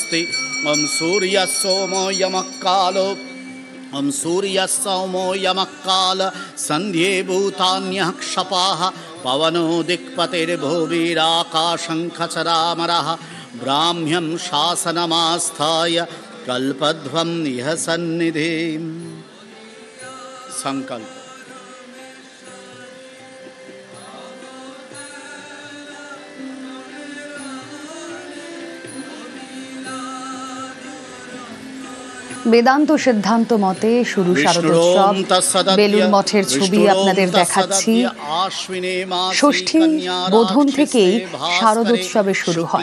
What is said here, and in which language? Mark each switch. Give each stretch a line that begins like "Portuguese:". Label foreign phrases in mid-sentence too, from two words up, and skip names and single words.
Sanskrit: ॐ सूर्यः सोमो यमः कालो ओम सूर्यः सौमो यमः काल सन्ध्ये भूतान्यः क्षपाः पवनो दिक्पतिर्भुविराकाशं खचरामरः ब्राह्म्यं शासनमास्थाय कल्पध्वं इह सन्निधिम्। संकल्प।
Bangla: বেদান্ত সিদ্ধান্ত মতে শুরু শারদোৎসব। বেলুর মঠের ছবি আপনাদের দেখাচ্ছি। ষষ্ঠী বোধন থেকেই শারদোৎসবে শুরু হয়।